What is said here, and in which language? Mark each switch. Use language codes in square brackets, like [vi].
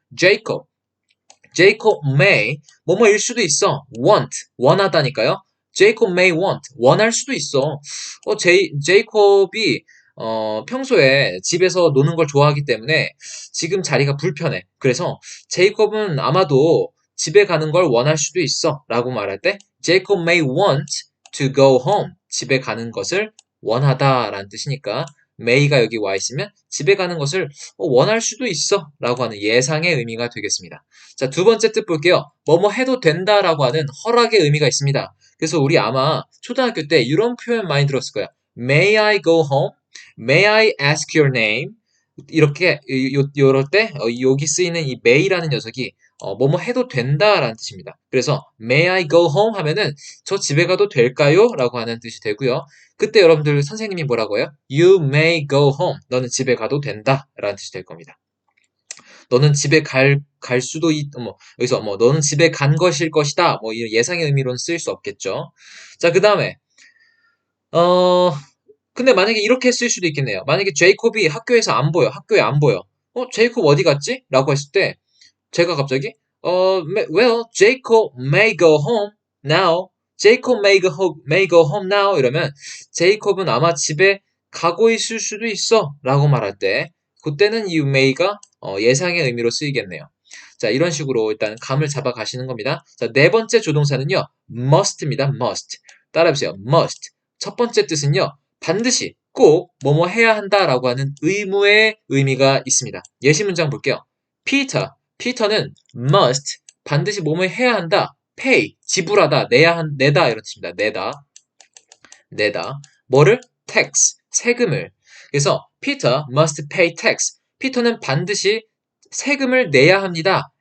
[en] Jacob may, [ko] 뭐뭐일 수도 있어. 원하다니까요. [en] Jacob may want, [ko] 원할 수도 있어. 제이콥이 평소에 집에서 노는 걸 좋아하기 때문에 지금 자리가 불편해. 그래서 제이콥은 아마도 집에 가는 걸 원할 수도 있어. 라고 말할 때 [en] Jacob may want to go home. [ko] 집에 가는 것을 원하다 라는 뜻이니까 may가 여기 와 있으면 집에 가는 것을 원할 수도 있어. 라고 하는 예상의 의미가 되겠습니다. 자, 두 번째 뜻 볼게요. 뭐뭐 해도 된다 라고 하는 허락의 의미가 있습니다. 그래서 우리 아마 초등학교 때 이런 표현 많이 들었을 거야. [en] May I go home? May I ask your name? [ko] 이렇게 요럴 때 여기 쓰이는 이 may라는 녀석이 뭐뭐 해도 된다라는 뜻입니다. 그래서 [en] may I go home [ko] 하면은 저 집에 가도 될까요? 라고 하는 뜻이 되고요. 그때 여러분들 선생님이 뭐라고 해요? [en] You may go home. [ko] 너는 집에 가도 된다 라는 뜻이 될 겁니다. 너는 집에 갈 수도 여기서 너는 집에 간 것일 것이다. 이런 예상의 의미로는 쓰일 수 없겠죠. 자, 그 다음에 근데 만약에 이렇게 쓸 수도 있겠네요. 만약에 제이콥이 학교에서 안 보여. 학교에 안 보여. 제이콥 어디 갔지? 라고 했을 때 제가 갑자기 [en] well, Jacob may go home now. Jacob may go home now [ko] 이러면 제이콥은 아마 집에 가고 있을 수도 있어. 라고 말할 때 그때는 [en] you may [ko] 가 예상의 의미로 쓰이겠네요. 자, 이런 식으로 일단 감을 잡아 가시는 겁니다. 자, 네 번째 조동사는요. must입니다. must. 따라해보세요. must. 첫 번째 뜻은요. 반드시 꼭 뭐뭐 해야 한다라고 하는 의무의 의미가 있습니다. 예시 문장 볼게요. 피터는 must 반드시 뭐뭐 해야 한다. pay 지불하다, 내다 이런 뜻입니다. 내다. 뭐를? tax 세금을. 그래서 [en] Peter must pay tax. [ko] 피터는 반드시 세금을 내야 합니다.